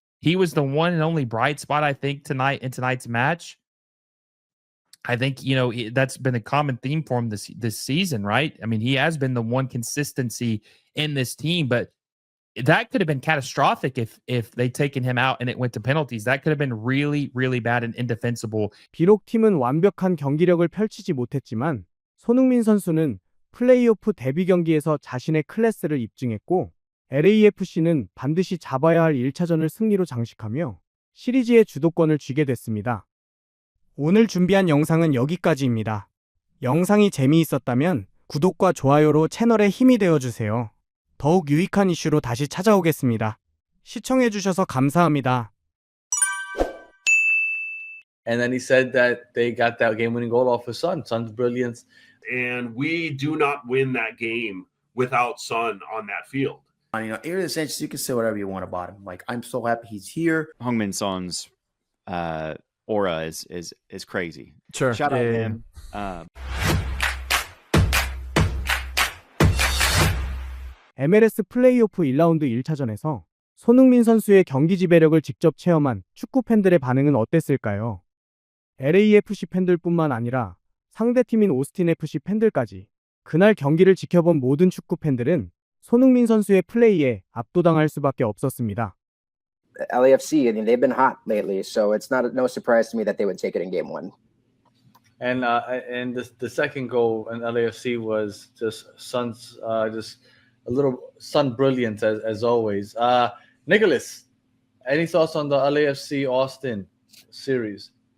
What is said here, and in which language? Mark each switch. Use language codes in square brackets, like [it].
[en] He was the one and only bright spot, I think, in tonight's match. I think, that's been a common theme for him this season, right? I mean, he has been the one consistency in this team, but that could have been catastrophic if they'd taken him out and it went to penalties. That could have been really, really bad and indefensible. [ko] 비록 팀은 완벽한 경기력을 펼치지 못했지만 손흥민 선수는 플레이오프 데뷔 경기에서 자신의 클래스를 입증했고 LAFC는 반드시 잡아야 할 1차전을 승리로 장식하며 시리즈의 주도권을 쥐게 됐습니다. 오늘 준비한 영상은 여기까지입니다. 영상이 재미있었다면 구독과 좋아요로 채널에 힘이 되어주세요. 더욱 유익한 이슈로 다시 찾아오겠습니다. 시청해주셔서 감사합니다. [en] And then he said that they got that game-winning goal off his son. Son's brilliance. And we do not win that game without Son on that field. Earlier Sanchez, you can say whatever you want about him. Like, I'm so happy he's here. Heung-min Son's aura is crazy. Sure. Shout out to him. [ko] MLS 플레이오프 1라운드 1차전에서 손흥민 선수의 경기 지배력을 직접 체험한 축구 팬들의 반응은 어땠을까요? LAFC 팬들뿐만 아니라 상대팀인 오스틴 FC 팬들까지 그날 경기를 지켜본 모든 축구 팬들은 손흥민 선수의 플레이에 압도당할 수밖에 없었습니다. [en] LAFC, I mean, they've been hot lately, so it's no surprise to me that they would take it in game 1. And the second goal in LAFC was just Son's just a little Son brilliance as always. Nicholas, any thoughts on the LAFC Austin series?